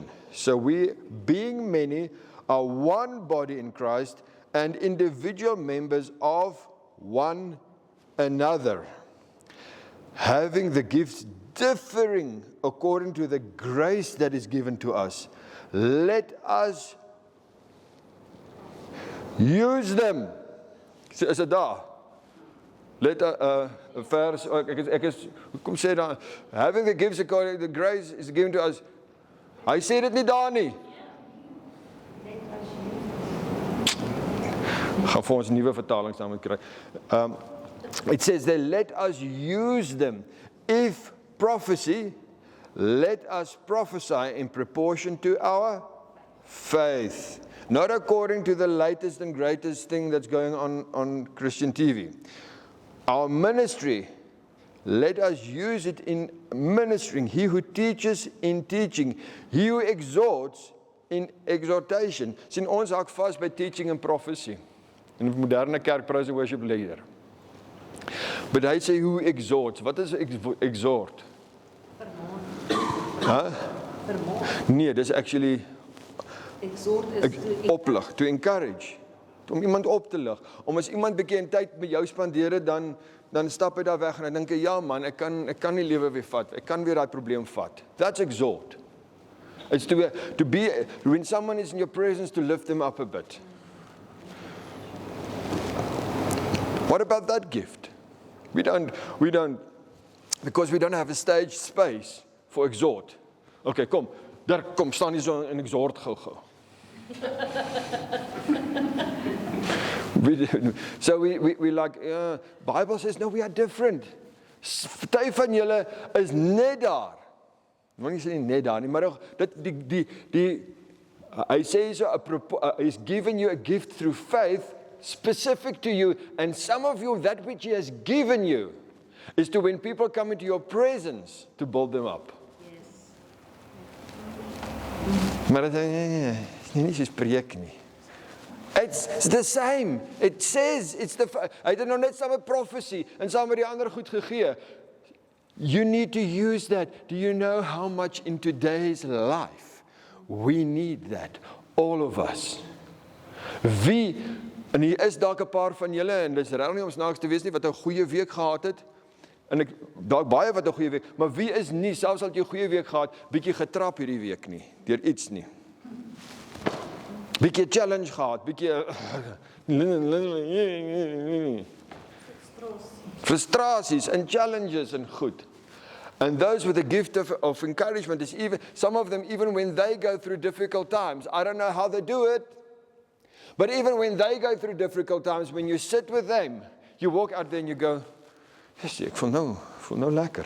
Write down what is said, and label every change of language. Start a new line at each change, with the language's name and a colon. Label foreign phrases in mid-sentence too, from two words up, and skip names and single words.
English: So we, being many, are one body in Christ and individual members of one another, having the gifts differing according to the grace that is given to us. Let us use them.
Afrikaans: Is dit daar? Let vers, ek is, kom sê dan,
English: having the gifts according to the grace is given to us.
Afrikaans: Hy sê dit nie daar nie. Gaan vir ons nuwe vertalings dan moet kry.
English: It says that let us use them. If prophecy, let us prophesy in proportion to our faith. Not according to the latest and greatest thing that's going on Christian TV. Our ministry, let us use it in ministering. He who teaches in teaching. He who exhorts in exhortation.
Afrikaans: Sien ons hak vas by
English: teaching and prophecy.
Afrikaans: In die moderne kerk,
English: praise and worship leader.
Afrikaans: But hy sê
English: who exhorts.
Afrikaans: Wat is exhort? Huh? Nee, dis actually
English: Exhort is
Afrikaans: oplig,
English: to encourage.
Afrikaans: Om iemand op te lig. Om as iemand bietjie tyd met jou spandeer het, dan stap hy daar weg en hy dink ja man, ek kan nie lewe weer vat. Ek kan weer daai probleem vat.
English: That's exhort. It's to be when someone is in your presence, to lift them up a bit. What about that gift? We don't, because we don't have a stage space for exhort.
Afrikaans: Okay, kom, daar kom, staan hier so en exhort gou.
English: So we like, Bible says, no, we are different.
Afrikaans: Party van julle is net daar. Ek wil nie sê net daar nie, maar hy sê so,
English: he's given you a gift through faith, specific to you, and some of you, that which he has given you, is to when people come into your presence, to build them up. Yes.
Afrikaans: Maar dit is nie soos preek nie.
English: It's the same. It says,
Afrikaans: hy het nou net saam met prophecy, en saam met die ander goed gegee.
English: You need to use that. Do you know how much in today's life we need that? All of us.
Afrikaans: Wie, en hier is dalk 'n paar van julle, en dis regtig nie om snaaks te wees nie, wat 'n goeie week gehad het, en ek dalk baie wat 'n goeie week, maar wie is nie, selfs al jy 'n goeie week gehad, bietjie getrap hierdie week nie, deur iets nie. Bietjie challenge gehad, bietjie frustraties
English: and challenges and
Afrikaans: goed.
English: And those with the gift of encouragement is even, some of them, even when they go through difficult times, I don't know how they do it, but even when they go through difficult times, when you sit with them, you walk out there and you go, yes,
Afrikaans: ek voel nou lekker.